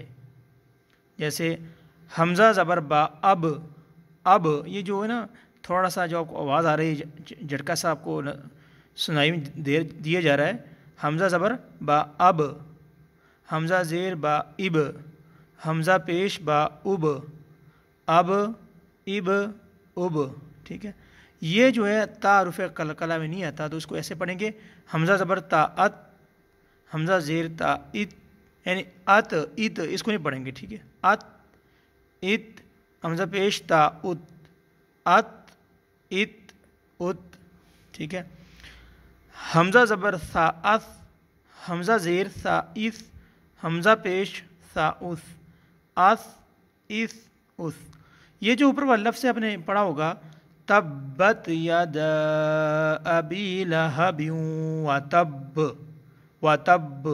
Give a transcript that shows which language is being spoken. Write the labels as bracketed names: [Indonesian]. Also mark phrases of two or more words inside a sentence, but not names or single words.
[Urdu] جیسے حمزہ زبر با، اب یہ جو ہے نا، تھوڑا سا جو آپ کو آواز آ رہی ہے، جھٹکا سا آپ کو سنائی دیا جا رہا ہے۔ حمزہ زبر با اب، حمزہ زیر با اب، حمزہ پیش با اب، اب، اب، ٹھیک ہے۔ یہ جو ہے تا حروف قلقلہ میں نہیں آتا، تو اس کو ایسے پڑھیں گے، حمزہ زبر تا ات، حمزہ زیر تا ات، یعنی ات، اس کو نہیں پڑھیں گے، ٹھیک ہے۔ ات، ات، حمزہ پیش تا ات، ات، ات، ٹھیک ہے۔ حمزہ زبر ثا اث، حمزہ زیر ثا اس، حمزہ پیش ثا اس، اس، اس۔ یہ جو اوپر والا لفظ آپ نے پڑھا ہوگا، [Arabic] تبت یدا ابی لہب وتب، [Urdu] وتب۔